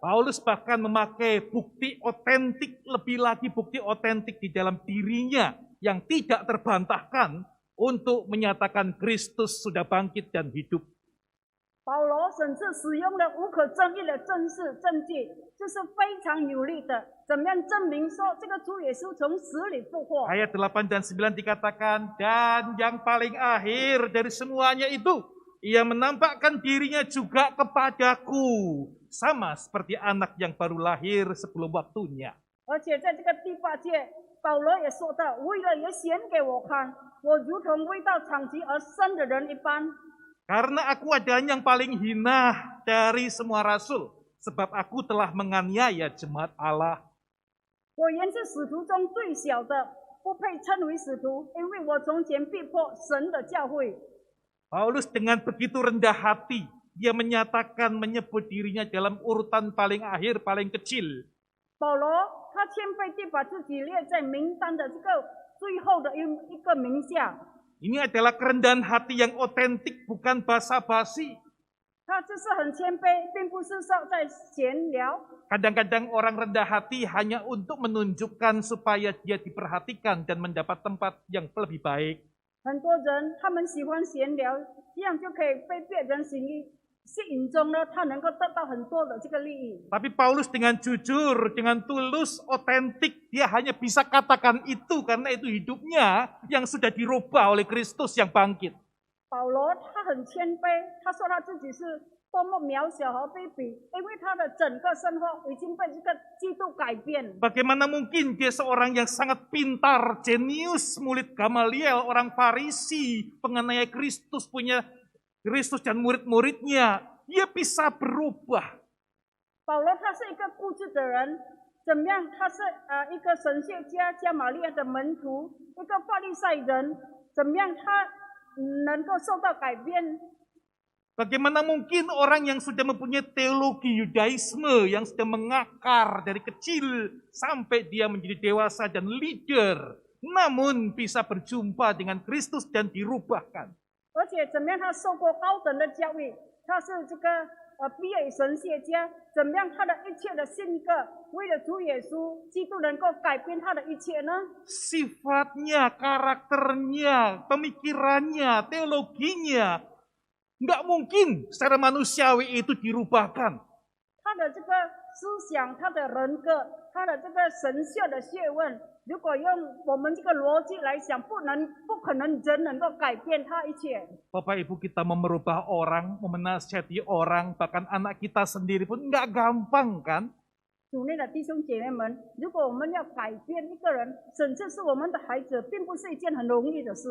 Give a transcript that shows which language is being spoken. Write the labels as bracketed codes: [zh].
[id] Paulus bahkan memakai bukti otentik, lebih lagi bukti otentik di dalam dirinya yang tidak terbantahkan untuk menyatakan Kristus sudah bangkit dan hidup. [zh] 保罗甚至使用了无可争议的证据，这是非常有力的，怎么样证明说这个主耶稣从死里复活？ [id] Ayat 8 dan 9 dikatakan, dan yang paling akhir dari semuanya itu, ia menampakkan dirinya juga kepadaku, sama seperti anak yang baru lahir sebelum waktunya. [zh] 而且在这个第8节，保罗也说到，为了也显给我看，我如同未到产期而生的人一般。 [id] Karena aku adalah yang paling hina dari semua rasul, sebab aku telah menganiaya jemaat Allah. [zh] 我原是使徒中最小的，不配称为使徒，因为我从前逼迫神的教会。 [id] Paulus dengan begitu rendah hati, dia menyatakan menyebut dirinya dalam urutan paling akhir, paling kecil. [zh] 保罗他谦卑地把自己列在名单的这个最后的一个名下。 [id] Ini adalah kerendahan hati yang otentik, bukan basa-basi. [zh] 他这是很谦卑，并不是说在闲聊。 [id] Kadang-kadang orang rendah hati hanya untuk menunjukkan supaya dia diperhatikan dan mendapat tempat yang lebih baik. [zh] 很多人他们喜欢闲聊，这样就可以被别人吸引中呢，他能够得到很多的这个利益。 [id] Tapi Paulus dengan jujur, dengan tulus, otentik, dia hanya bisa katakan itu karena itu hidupnya yang sudah dirubah oleh Kristus yang bangkit. [zh] 保罗他很谦卑，他说他自己是多么渺小和卑鄙，因为他的整个生活已经被这个基督改变。 [id] Bagaimana mungkin dia seorang yang sangat pintar, jenius, murid Gamaliel, orang Farisi, penganiaya Kristus, punya Kristus dan murid-muridnya, dia bisa berubah. [zh] 保罗他是一个固执的人，怎么样？他是一个神学家加玛利亚的门徒，一个法利赛人，怎么样？他能够受到改变？ [id] Bagaimana mungkin orang yang sudah mempunyai teologi Yudaisme, yang sudah mengakar dari kecil sampai dia menjadi dewasa dan leader, namun bisa berjumpa dengan Kristus dan dirubahkan. [zh] 而且怎么样？他受过高等的教育，他是这个毕业神学家，怎么样？他的一切的性格，为了主耶稣基督能够改变他的一切呢？ [id] Sifatnya, karakternya, pemikirannya, teologinya, nggak mungkin secara manusiawi itu dirubahkan. [zh] 他的这个思想、他的人格、他的这个神学的学问，如果用我们这个逻辑来想，不可能人能够改变他一切。 [id] Bapak Ibu, kita mau merubah orang, menasihati orang, bahkan anak kita sendiri pun nggak gampang kan? [zh] 主内的弟兄姐妹们，如果我们要改变一个人，甚至是我们的孩子，并不是一件很容易的事。